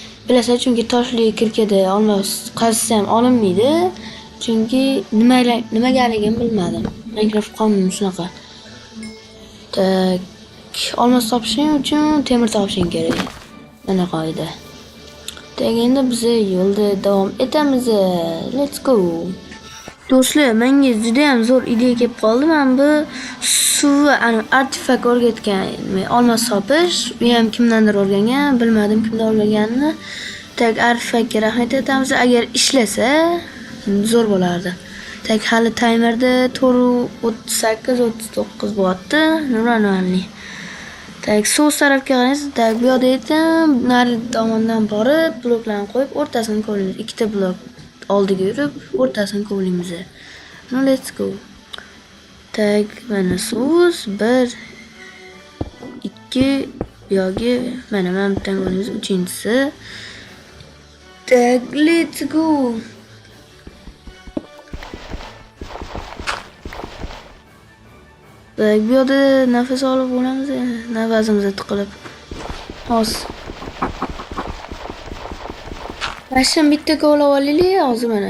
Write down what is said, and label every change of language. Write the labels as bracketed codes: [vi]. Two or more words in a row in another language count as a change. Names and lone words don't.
[uz] Bilasizlar, chunki toshli kirkada olmos qazisa ham olinmaydi. Chunki nimagaligini bilmadim. Minecraft qonuni shunaqa. Tak, olmos topishing uchun temir topishing kerak. Mana qoida. Tak, endi biz yo'lda davom etamiz. [en] Let's go. [uz] Do'stlar, menga juda ham zo'r ideya kelib qoldi. Men bu suvni artefakt o'rgatgan, olmos topish, u ham kimdandir o'rgangan, bilmadim kimdan o'rganganini. Tak, artefaktga rahmat aytamiz. Agar ishlasa, zo'r bo'lardi. Tak, hali timerda 4:38-39 bo'lyapti. Nurlanli. Tak, so'z tarafga qaraysiz. Tak, bu yerda ekan, nari tomondan borib, bloklarni qo'yib, o'rtasini ko'ramiz. Ikkita blok oldiga yurib, o'rtasini ko'ramiz. [en] No, let's go. [uz] Tak, mana so'z 1 2 bu yo'ga mana bittadan ko'ramiz, uchinchisi. Tak, [en] let's go. [uz] Tak, bu yerda nafas olib bo'lamiz, nafasimizni tiqilib. Hozir. Mashina bitta ko'lab olaylik, hozir mana.